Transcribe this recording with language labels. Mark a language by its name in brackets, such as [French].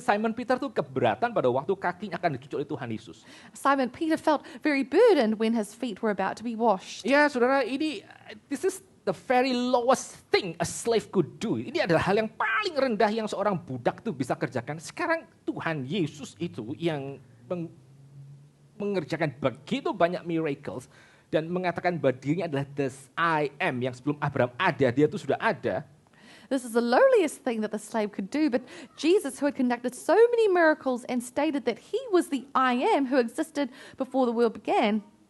[Indonesian] Simon Peter tuh keberatan pada waktu kakinya akan dicuci oleh Tuhan Yesus. [English] Simon Peter felt very burdened when his feet were about to be washed. Ya, saudara, this is the very lowest thing a slave could do. [Indonesian] Ini adalah hal yang paling rendah yang seorang budak tuh bisa kerjakan. Sekarang Tuhan Yesus itu yang mengerjakan begitu banyak miracles dan mengatakan bahwa dirinya adalah the I am, yang sebelum Abraham ada, dia itu sudah ada. [English] This is the lowliest thing that the slave could do, but Jesus, who had conducted so many miracles and stated that he was the I am who existed before the world began,